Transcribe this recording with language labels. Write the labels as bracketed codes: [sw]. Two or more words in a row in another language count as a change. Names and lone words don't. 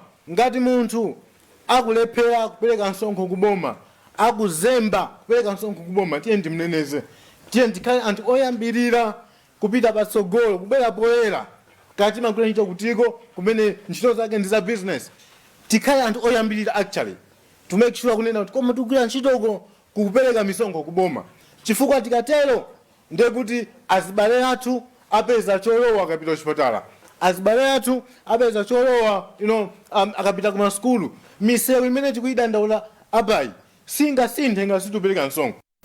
[ny] Ngati munthu akulephera kupereka msonkho kuboma, akuzemba kupereka msonkho kuboma, tiye ndimneneze, tiye tikhale anthu oyambirira kupita patsogolo, kubwera poyera kati magwira ntchito kutiko kumene ntchito zake ndi za business. Tikhale anthu oyambirira [en] actually to make sure [ny] kunena kuti koma tikugwira ntchitoko kukupereka misonkho kuboma, chifukwa tikatero ndiye kuti azibale athu apeza cholowa akapita kuchipatala, azibale athu apeza cholowa akapita ku maskulu. Misewu imene tikuyidandaula abayi singasinthe ngati tipereka msonkho.